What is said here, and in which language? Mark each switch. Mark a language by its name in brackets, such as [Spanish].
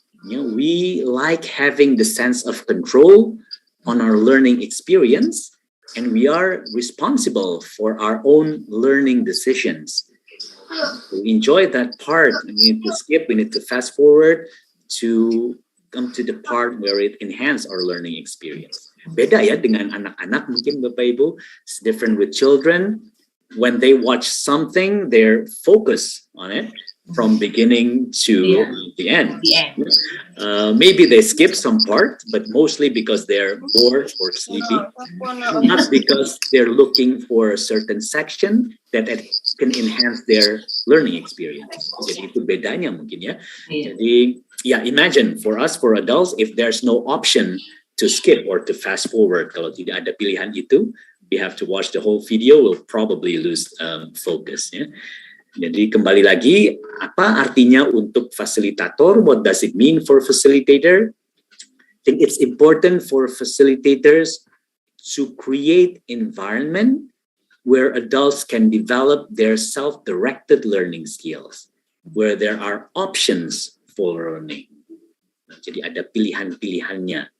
[English] We like having the sense of control on our learning experience, and we are responsible for our own learning decisions. We enjoy that part. We need to skip, we need to fast forward to come to the part where it enhance our learning experience. [Indonesian] Beda ya dengan anak-anak mungkin Bapak Ibu. [English] It's different with children. When they watch something, they're focused on it from beginning to the end. Maybe they skip some part, but mostly because they're bored or sleepy, not because they're looking for a certain section that can enhance their learning experience. [Indonesian] Jadi itu bedanya mungkin ya. [English] Jadi imagine for us, for adults, if there's no option to skip or to fast forward, [Indonesian] kalau tidak ada pilihan itu, [English] we have to watch the whole video, we'll probably lose focus. [Indonesian] Ya. Jadi kembali lagi, apa artinya untuk fasilitator? [English] What does it mean for facilitator? I think it's important for facilitators to create environment where adults can develop their self-directed learning skills, where there are options for learning. [Indonesian] Jadi ada pilihan-pilihannya.